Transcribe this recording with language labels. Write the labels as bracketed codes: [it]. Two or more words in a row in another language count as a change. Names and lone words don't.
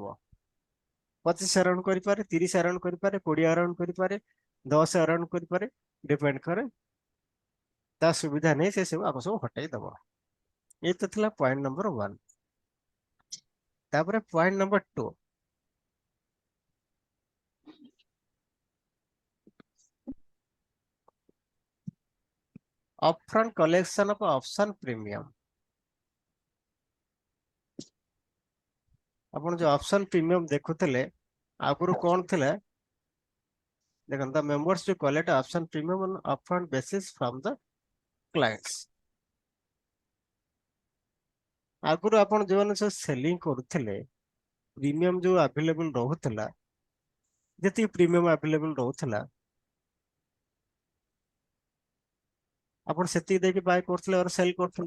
[or] 25 ଆରାଉଣ୍ଡ କରିପାରେ, 30 ଆରାଉଣ୍ଡ କରିପାରେ, 20 ଆରାଉଣ୍ଡ କରିପାରେ, 10 ଆରାଉଣ୍ଡ କରିପାରେ, ଡିପେଣ୍ଡ କରେ ତା ସୁବିଧା ନେଇ ସେ ସବୁ ଆକୁ ସବୁ ହଟେଇ ଦବ। ଏ ତ ଥିଲା [en] point number 1. [or] ତାପରେ [en] point number 2, upfront collection of option premium। [or] ଆପଣ ଯୋଉ [en] option premium [or] ଦେଖୁଥିଲେ, ଆଗରୁ କଣ ଥିଲା ଦେଖନ୍ତୁ, [en] the members to collect option premium on upfront basis from the clients। [or] ଆଗରୁ ଆପଣ ଯୋଉମାନେ ସବୁ ସେଲିଂ କରୁଥିଲେ, ପ୍ରିମିୟମ ଯୋଉ ଆଭେଲେବୁଲ ରହୁଥିଲା, ଯେତିକି ପ୍ରିମିୟମ ଆଭେଲେବୁଲ ରହୁଥିଲା, ଆପଣ ସେତିକି ଦେଇକି ବାୟ କରୁଥିଲେ ଆଉ ସେଲ୍ କରୁଥିଲେ।